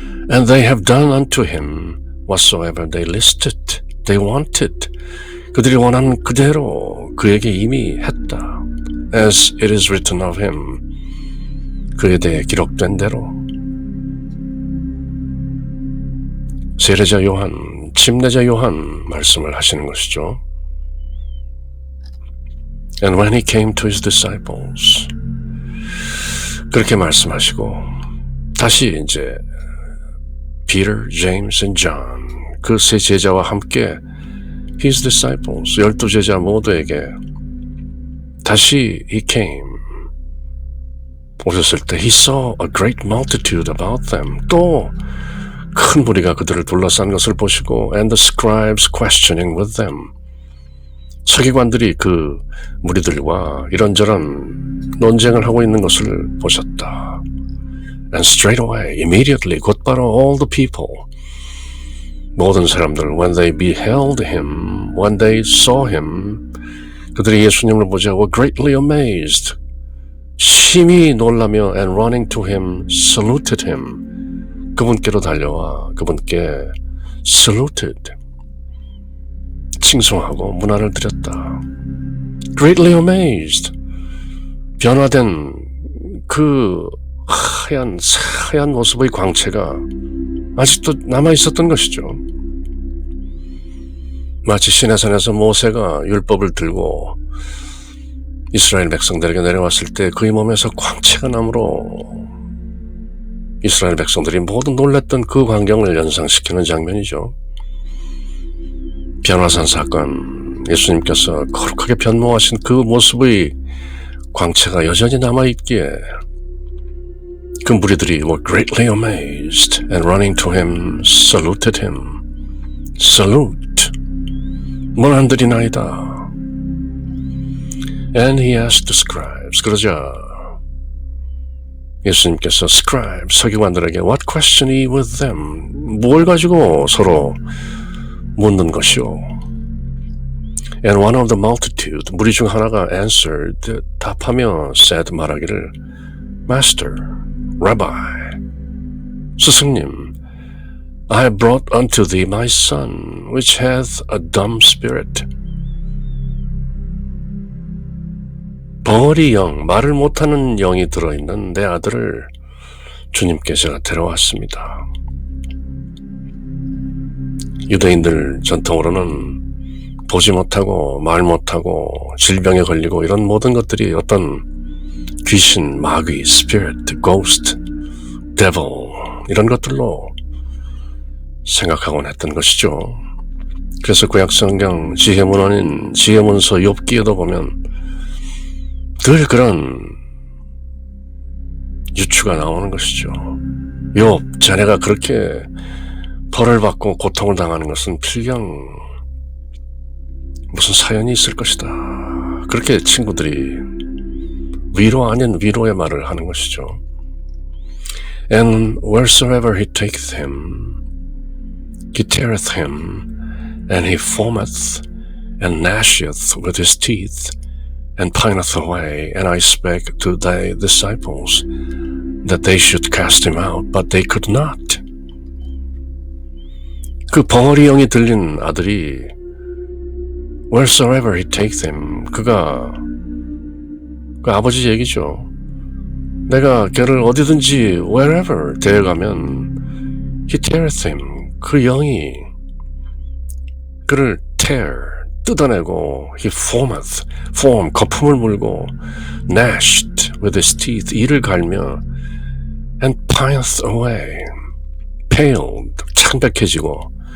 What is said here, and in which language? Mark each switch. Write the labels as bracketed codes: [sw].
[en] And they have done unto him whatsoever they listed, they wanted. [ko] 그들이 원하는 그대로 그에게 이미 했다. [en] As it is written of him. [ko] 그에 대해 기록된 대로. 세례자 요한, 침례자 요한 말씀을 하시는 것이죠. [en] And when he came to his disciples, [ko] 그렇게 말씀하시고 다시 이제 Peter, James and John, 그 세 제자와 함께 [en] his disciples, [ko] 12제자 모두에게 다시 [en] he came, [ko] 오셨을 때 [en] he saw a great multitude about them, [ko] 또 큰 무리가 그들을 둘러싼 것을 보시고 [en] and the scribes questioning with them, [ko] 서기관들이 그 무리들과 이런저런 논쟁을 하고 있는 것을 보셨다. [en] And straight away, immediately, 곧바로 all the people, 모든 사람들, when they beheld him, when they saw him, [ko] 그들이 예수님을 보자 [en] were greatly amazed, [ko] 심히 놀라며 [en] and running to him, saluted him, [ko] 그분께로 달려와 그분께 [en] saluted. [ko] 칭송하고 문안을 드렸다. [en] greatly amazed. [ko] 변화된 그 하얀 모습의 광채가 아직도 남아있었던 것이죠. 마치 시내산에서 모세가 율법을 들고 이스라엘 백성들에게 내려왔을 때 그의 몸에서 광채가 나므로 이스라엘 백성들이 모두 놀랐던 그 광경을 연상시키는 장면이죠. 변화산 사건, 예수님께서 거룩하게 변모하신 그 모습의 광채가 여전히 남아있기에 그 무리들이 [en] were greatly amazed and running to him, saluted him. Salute. [ko] 문안드리나이다. [en] And he asked the scribes. [ko] 그러자 예수님께서 [en] scribes, 서기관들에게 what question he with them? [ko] 뭘 가지고 서로 묻는 것이오? [en] And one of the multitude, [ko] 무리 중 하나가 [en] answered, [ko] 답하며 [en] said, [ko] 말하기를 [en] Master, Rabbi, 스승님, I have brought unto thee my son, which hath a dumb spirit. [ko] 벙어리 영, 말을 못하는 영이 들어있는 내 아들을 주님께 제가 데려왔습니다. 유대인들 전통으로는 보지 못하고 말 못하고 질병에 걸리고 이런 모든 것들이 어떤 귀신, 마귀, spirit, ghost, devil 이런 것들로 생각하곤 했던 것이죠. 그래서 구약성경 지혜문헌인 지혜문서 욥기에도 보면 늘 그런 유추가 나오는 것이죠. 욥, 자네가 그렇게 벌을 받고 고통을 당하는 것은 필경 무슨 사연이 있을 것이다. 그렇게 친구들이 위로 아닌 위로의 말을 하는 것이죠. [en] And wheresoever he taketh him, he teareth him, and he foameth, and gnasheth with his teeth, and pineth away. And I spake to thy disciples, that they should cast him out, but they could not. [ko] 그 벙어리 영이 들린 아들이 [en] wheresoever he taketh him, [ko] 그가 그 아버지 얘기죠. 내가 걔를 어디든지 wherever 데려가면 [en] he teareth him, [ko] 그 영이 그를 tear, 뜯어내고 [en] he foameth, [ko] foam, 거품을 물고 [en] gnashed with his teeth, [ko] 이를 갈며 [en] and pineth away, [ko] paled, 창백해지고